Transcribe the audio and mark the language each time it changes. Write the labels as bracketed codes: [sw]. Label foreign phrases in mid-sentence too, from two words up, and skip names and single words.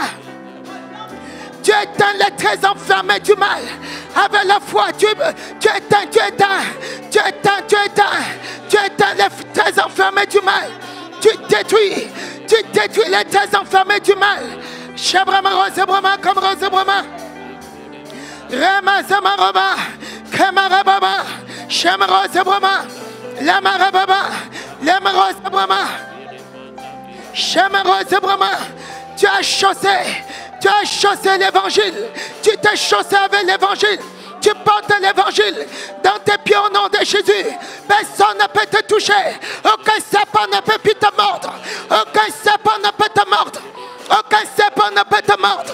[fr] Tu éteins les traits enflammés du mal. Avec la foi, tu éteins les traits enflammés du mal. Tu détruis les traits enflammés du mal. Shabrama Rose Brahma comme Rose Brahma. Rema Zamaraba, Kamarababa, Shamarose Brahma, Lamarababa, Lamarose Brahma, Shamarose Brahma. Tu as chaussé l'évangile. Tu t'es chaussé avec l'évangile. Tu portes l'évangile dans tes pieds au nom de Jésus. Personne ne peut te toucher. Aucun serpent ne peut plus te mordre. Aucun serpent ne peut te mordre. Aucun serpent ne peut te mordre.